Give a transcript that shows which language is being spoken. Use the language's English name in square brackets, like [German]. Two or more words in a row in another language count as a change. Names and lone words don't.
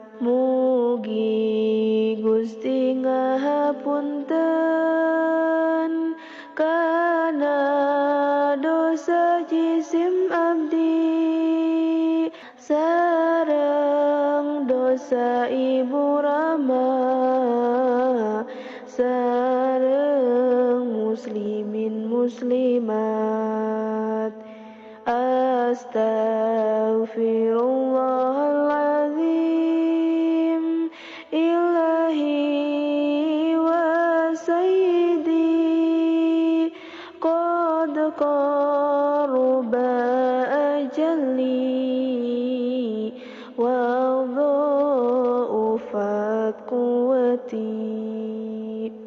[Sundanese] Mugi Gusti ngahapunten kana dosa jisim abdi sareng dosa ibu Rama sareng muslimin muslimat. [Arabic] أستغفر الله العظيم إلهي وسيدي قد قرب أجلي وضعفت قوتي